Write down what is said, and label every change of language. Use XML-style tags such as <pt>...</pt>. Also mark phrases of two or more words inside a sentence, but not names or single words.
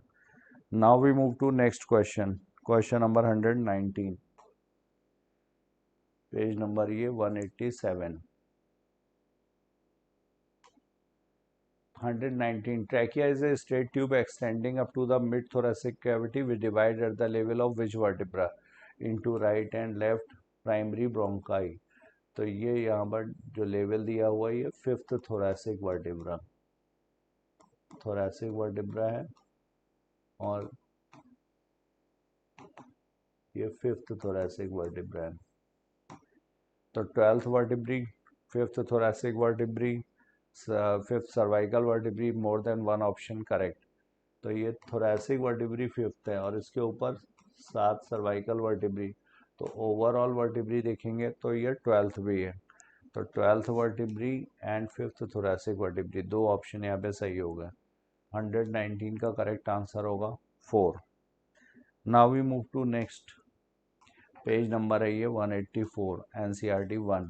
<en>now we move to next question, question number 119, page number ये 187। 119, trachea is a straight tube extending up to the mid-thoracic cavity which divides at the level of which vertebra into right and left primary bronchi।</en> <hi>तो ये यहाँ पर जो लेवल दिया हुआ है ये</hi> <en>5th thoracic vertebra, thoracic vertebra</en> <hi>है, और ये</hi> <en>5th thoracic vertebra</en> <hi>है।</hi> <en>तो 12th vertebrae, 5th thoracic vertebrae, 5th cervical vertebrae, more than one option correct.</en> <hi>तो ये</hi> <en>thoracic vertebrae 5th</en> <hi>है, और इसके ऊपर</hi> <en>7 cervical vertebrae,</en> <hi>तो</hi> <en>overall vertebrae</en> <hi>देखेंगे तो ये 12th भी है। तो</hi> <en>12th vertebrae and 5th thoracic vertebrae,</en> <hi>दो ऑप्शन यहाँ पे सही होगा। 119 का</hi> <en>correct answer</en> <hi>होगा 4।</hi> <en>now we move to next, page number</en> <hi>है ये</hi> <en>184, NCERT 1।</en>